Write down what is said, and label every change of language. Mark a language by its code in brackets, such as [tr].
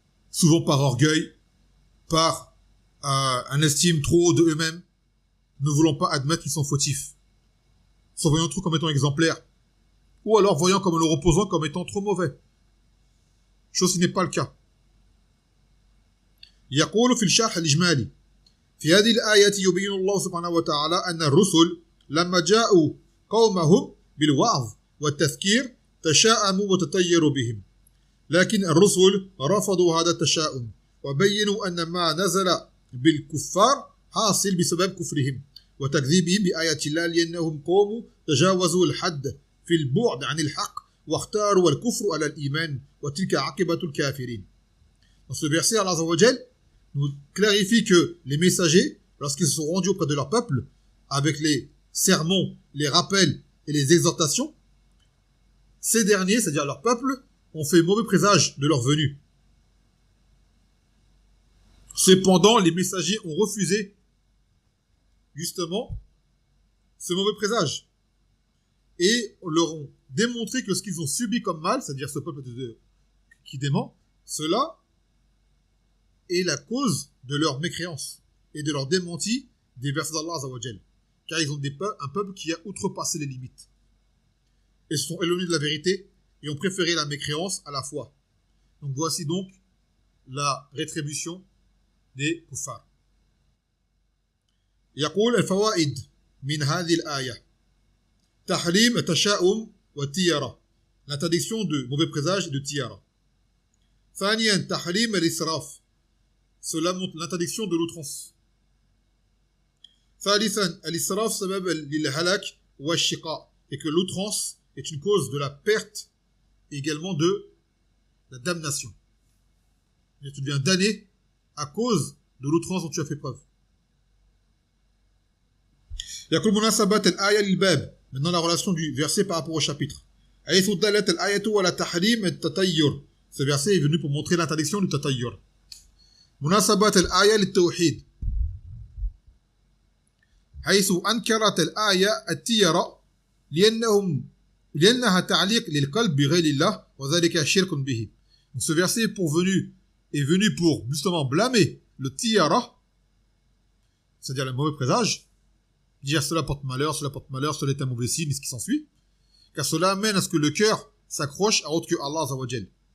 [fr] Souvent par orgueil, par un estime trop haut de eux-mêmes, ne voulant pas admettre qu'ils sont fautifs. Se voyant trop comme étant exemplaires, ou alors voyant comme leur opposant comme étant trop mauvais. Chose qui n'est pas le cas. [ar] يقول في الشرح الإجمالي في هذه الآية يبين الله سبحانه وتعالى أن الرسل لما جاءوا قومهم بالوعظ والتذكير تشاءموا وتطيروا بهم لكن الرسل رفضوا هذا التشاؤم وبينوا أن ما نزل بالكفار حاصل بسبب كفرهم وتكذيبهم بآيات الله لأنهم قوموا تجاوزوا الحد في البعد عن الحق واختاروا الكفر على الإيمان وتلك عاقبة الكافرين. [fr] Dans ce verset, Allah Azza wa Jal nous clarifie que les messagers, lorsqu'ils se sont rendus auprès de leur peuple, avec les sermons, les rappels et les exhortations, ces derniers, c'est-à-dire leur peuple, ont fait mauvais présage de leur venue. Cependant, les messagers ont refusé justement ce mauvais présage et leur ont démontré que ce qu'ils ont subi comme mal, c'est-à-dire ce peuple qui dément, cela est la cause de leur mécréance et de leur démenti des versets d'Allah Azza wa Jal. Car ils ont un peuple qui a outrepassé les limites et se sont éloignés de la vérité et ont préféré la mécréance à la foi. Donc voici donc la rétribution des kuffars. [ar] يقول الفوائد من هذه الآية تحريم التشاؤم والتيرة [fr] l'interdiction de mauvais présage et de tiara. [ar] ثانيا تحريم الإسراف. [fr] Cela montre l'interdiction de l'outrance. [ar] ثالثا الإسراف سبب للهلاك والشقاء. [fr] Et que l'outrance est une cause de la perte et également de la damnation. Et tu deviens damné à cause de l'outrance dont tu as fait preuve. [ar] يقول مناسبة الآية للباب. [fr] Maintenant la relation du verset par rapport au chapitre. [ar] حيث دلت الآية على تحريم التطير. [fr] Ce verset est venu pour montrer l'interdiction du tatayyur. [ar] مناسبة الآية للتوحيد. حيث أنكرت الآية التيرة لأنها تعليق للقلب بغير الله وذلك شرك به. [fr] Donc ce verset est venu pour justement blâmer le tiyara, c'est-à-dire le mauvais présage, dire cela porte malheur, cela est un mauvais signe, et ce qui s'ensuit, car cela amène à ce que le cœur s'accroche à autre que Allah Azza wa Jal.